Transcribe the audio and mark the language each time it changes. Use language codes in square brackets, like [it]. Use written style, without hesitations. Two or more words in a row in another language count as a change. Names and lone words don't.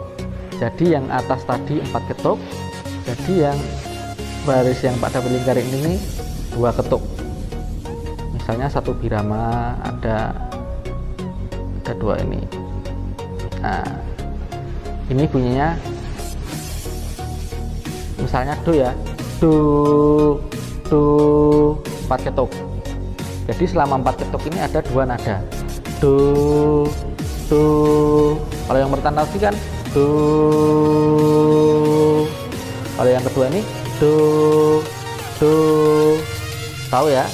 [id] Jadi yang atas tadi 4 ketuk, jadi yang baris yang pada lingkaran ini 2 ketuk. Misalnya satu birama ada 2 ini. Nah ini bunyinya misalnya do ya, do, do, 4 ketuk. Jadi selama 4 ketuk ini ada 2 nada, do, do. Kalau yang pertama tadi kan do, kalau yang kedua ini do, do, tahu ya?